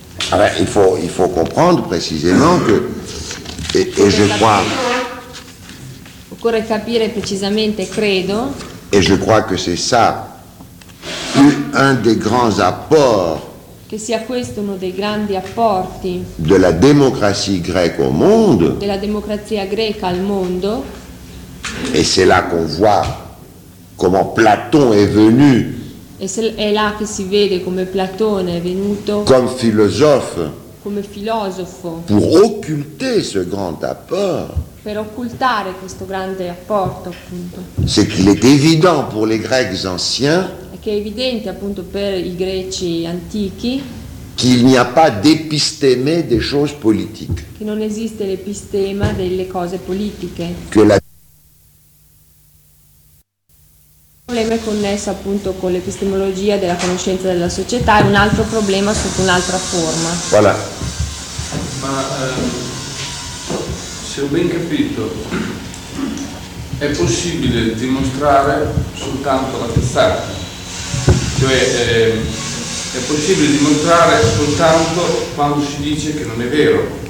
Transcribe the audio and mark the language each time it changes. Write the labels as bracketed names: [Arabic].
[French] Alors, il faut comprendre précisément que et je crois. [Italian] Occorre capire precisamente, credo. [French] Et je crois que c'est ça un des grands apports. [Italian] Che sia questo uno dei grandi apporti. [French] De la démocratie grecque au monde. [Italian] Della democrazia greca al mondo. [French] Et c'est là qu'on voit comment Platon est venu. [Italian] E è là che si vede come Platone è venuto [French] comme philosophe, [Italian] come filosofo [French] pour occulter ce grand apport, [Italian] per occultare questo grande apporto appunto. [French] C'est qu'il est évident pour les Grecs anciens, [Italian] è che è evidente appunto per i greci antichi, [French] qu'il n'y a pas d'épistémé des choses politiques, [Italian] che non esiste l'epistema delle cose politiche, [French] que la [Italian] un problema connesso appunto con l'epistemologia della conoscenza della società e un altro problema sotto un'altra forma. [French] Voilà. [Italian] Ma se ho ben capito, è possibile dimostrare soltanto la testata, cioè è possibile dimostrare soltanto quando si dice che non è vero.